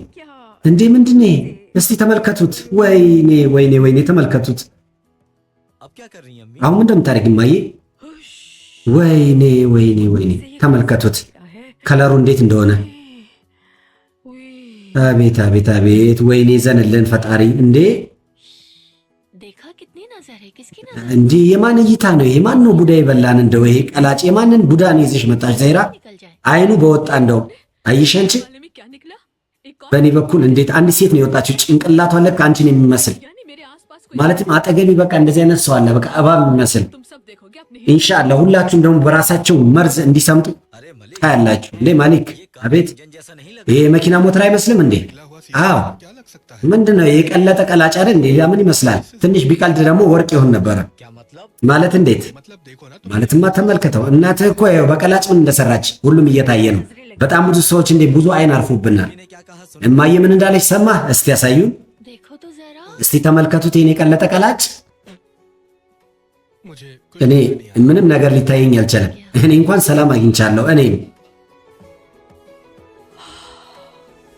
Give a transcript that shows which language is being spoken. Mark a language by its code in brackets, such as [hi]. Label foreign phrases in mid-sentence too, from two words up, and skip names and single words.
[hi] क्या [am] እንዴ ምንድነው ይሄ እስቲ ተመልከቱት ወይኔ ወይኔ ወይኔ ተመልከቱት [hi] अब क्या कर रही हैं अम्मी [am] አሁን ምን እንደምታደርግ ማዬ ወይኔ ወይኔ ወይኔ ተመልከቱት [hi] क्या है [am] ከለሩ እንዴት እንደሆነ उई, አቤት አቤት አቤት ወይኔ ዘንልን ፈጣሪ እንዴ [hi] देखा कितनी नजर है किसकी नजर [am] እንዴ የማን እይታ ነው ይሄ ማን ነው ቡዳ ይበላን እንደው ይሄ ቀላጭ የማንን ቡዳን ይዘሽ መጣሽ ዘይራ [hi] निकल जाए [am] አይኑ በወጣ እንደው አየሽ አንቺ [hi] वाले में क्या निकला एक और [am] በእኔ በኩል እንዴት አንድ ሴት ነው የወጣችው ጭንቅላቷ लक አንቺን የሚመስል [hi] यानी मेरे आसपास कोई [am] ማለትም አጠገቢ በቃ እንደዚህ አይነት ሰው አለ በቃ እባብ የሚመስል [hi] तुम सब देखोगे अपने [am] ኢንሻአላህ ሁላችሁም ደግሞ በራሳቸው መርዝ እንዲሰምጡ [hi] अरे मलिक [am] ታያላችሁ እንዴ ማሊክ [hi] ये [am] አቤት [hi] इंजन जैसा नहीं लग [am] ይሄ መኪና ሞተር አይመስልም እንዴ [hi] निकला हुआ [am] አዎ [hi] क्या लग सकता है [am] ምንድነው የቀለጠ ቀላጭ አይደል እንዴ ያ ምን ይመስላል ትንሽ ቢቀልድ ደግሞ ወርቅ ይሆን ነበረ [hi] क्या मतलब [am] ማለት እንዴት [hi] मतलब देखो ना तुम [am] ማለትማ ተመልከተው እናትህ እኮ ይኸው በቀላጭ ምን እንደሰራች ሁሉም እየታየ ነው በጣም ብዙ ሰዎች እንዴ ብዙ አይን አርፎብናል [hi] ने क्या कहा सुन [am] እማዬ ምን እንዳለች ሰማህ እስቲ ያሳዩን [hi] देखो तो जरा [am] እስቲ ተመልከቱት ይሄን የቀለጠ ቀላጭ [hi] मुझे कुछ [am] እኔ [hi] समझ नहीं [am] ምንም ነገር ሊታየኝ አልቻለም እኔ እንኳን ሰላም አግኝቻለሁ እኔ